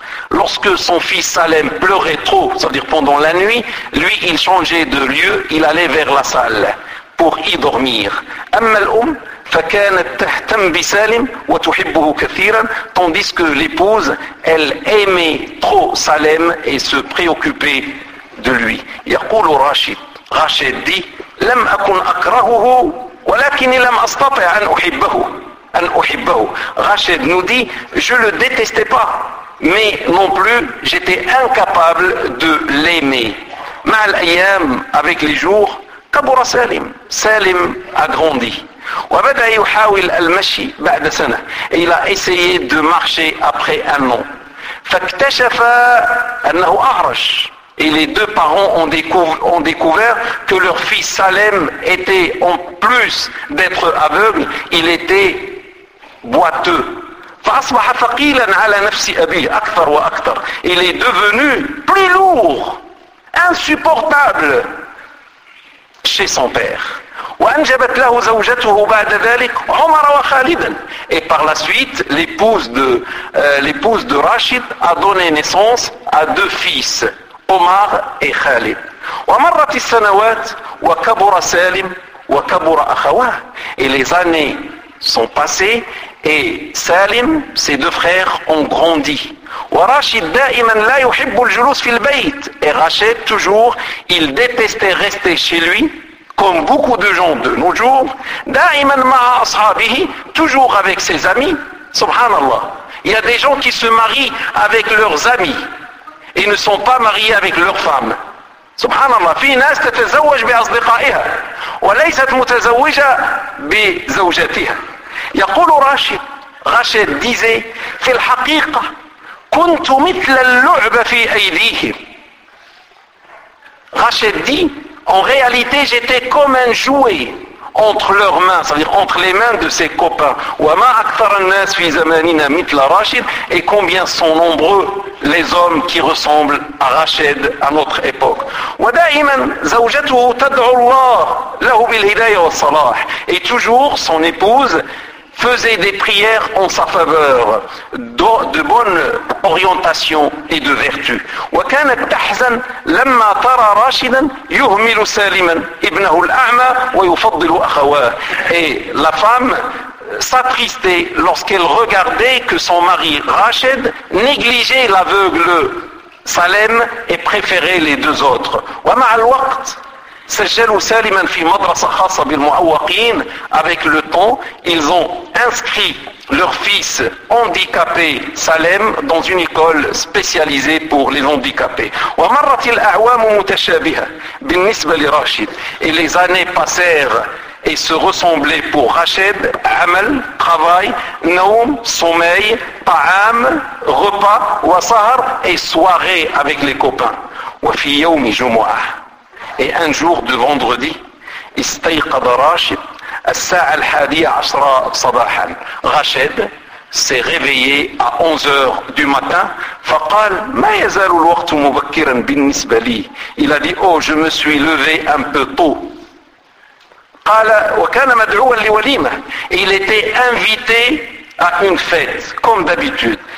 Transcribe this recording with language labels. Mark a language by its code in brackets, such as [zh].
[fr] Lorsque son fils Salem pleurait trop, c'est-à-dire pendant la nuit, lui, il changeait de lieu, il allait vers la salle pour y dormir. [ar] فكانت تهتم بسالم وتحبه كثيرا. [fr] Tandis que l'épouse, elle aimait trop Salem et se préoccupait de lui. [ar] يقول راشد. [fr] Rachid dit, [ar] لم أكن أكرهه ولكن لم أستطع أن أحبه. أن أحبه. [fr] Rachid nous dit, je le détestais pas, mais non plus j'étais incapable de l'aimer. [ar] Mal ayam, [fr] avec les jours, [ar] kabura salim. [fr] Salim a grandi. [ar] وبدأ يحاول المشي بعد سنة. [fr] Il a essayé de marcher après un an. [ar] فاكتشف أنه أعرج. [fr] Et les deux parents ont découvert que leur fils Salem était, en plus d'être aveugle, il était boiteux. [ar] فأصبح ثقيلا على نفس أبيه أكثر وأكثر. [fr] Il est devenu plus lourd, insupportable chez son père. [ar] وأنجبت له زوجته بعد ذلك عمر وخالدا. [fr] Et par la suite, l'épouse de Rachid a donné naissance à deux fils, Omar et Khalid. [ar] ومرت السنوات وكبر سالم وكبر أخواه. [fr] Et les années sont passées et Salim, ses deux frères, ont grandi. [ar] ورشيد دائما لا يحب الجلوس في البيت. [fr] Et Rachid, toujours, il détestait rester chez lui, comme beaucoup de gens de nos jours. [ar] دائما مع أصحابه, [fr] toujours avec ses amis. Subhanallah. Il y a des gens qui se marient avec leurs amis et ne sont pas mariés avec leur femme. [ar] Subhanallah. في ناس تتزوج بأصدقائها وليست متزوجة بزوجتها. يقول راشد, [fr] Rachid disait, [ar] في الحقيقة كنت مثل اللعبة في أيديهم. [fr] Rachid dit, en réalité j'étais comme un jouet entre leurs mains, c'est-à-dire entre les mains de ses copains. [ar] وما أكثر الناس في زماننا مثل راشد. [fr] Et combien sont nombreux les hommes qui ressemblent à Rachid à notre époque. [ar] ودائما زوجته تدعو الله له بالهداية والصلاح. [fr] Et toujours son épouse faisait des prières en sa faveur, de bonne orientation et de vertu. [ar] وكانت تحزن لما ترى راشدا يهمل سالما ابنه الأعمى ويفضل أخواه. [fr] Et la femme s'attristait lorsqu'elle regardait que son mari Rachid négligeait l'aveugle Salem et préférait les deux autres. [ar] ومع الوقت سجلوا سالما في مدرسة خاصة بالمعوقين. [fr] Avec le temps, ils ont inscrit leur fils handicapé Salem dans une école spécialisée pour les handicapés. [ar] ومرت الأعوام متشابهة بالنسبة لراشد. [fr] Et les années passèrent et se ressemblaient pour Rachid. [ar] عمل, [fr] travail, [ar] نوم, [fr] sommeil, [ar] طعام, [fr] repas, [ar] وسهر, [fr] et soirée avec les copains. [ar] وفي يوم جمعة. [fr] Et un jour de vendredi, [ar] استيقظ راشد الساعة الحادية عشرة صباحا. [fr] Rachid s'est réveillé à 11h du matin. [ar] فقال ما يزال الوقت مبكرا بالنسبة لي. [fr] Il a dit, oh, je me suis levé un peu tôt. [ar] قال وكان مدعوا لوليمة. [fr] Il était invité à une fête, comme d'habitude.